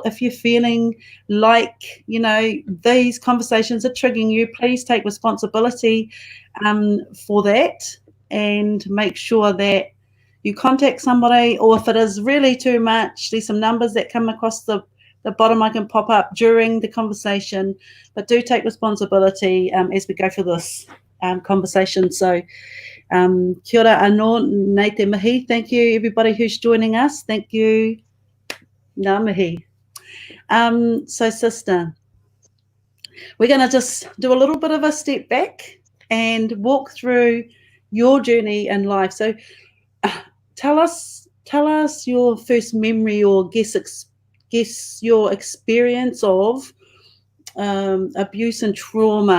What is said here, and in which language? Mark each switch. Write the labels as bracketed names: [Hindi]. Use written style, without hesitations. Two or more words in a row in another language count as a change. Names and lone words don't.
[English] If you're feeling like, these conversations are triggering you, please take responsibility for that and make sure that you contact somebody, or if it is really too much, there's some numbers that come across the bottom I can pop up during the conversation, but do take responsibility as we go through this conversation. [Māori] So kia ora anō, nei te mihi. [English] Thank you everybody who's joining us. Thank you. [Māori] Ngā mihi. [English] So sister, we're going to just do a little bit of a step back and walk through your journey in life. So tell us your first memory, or guess your experience of abuse and trauma.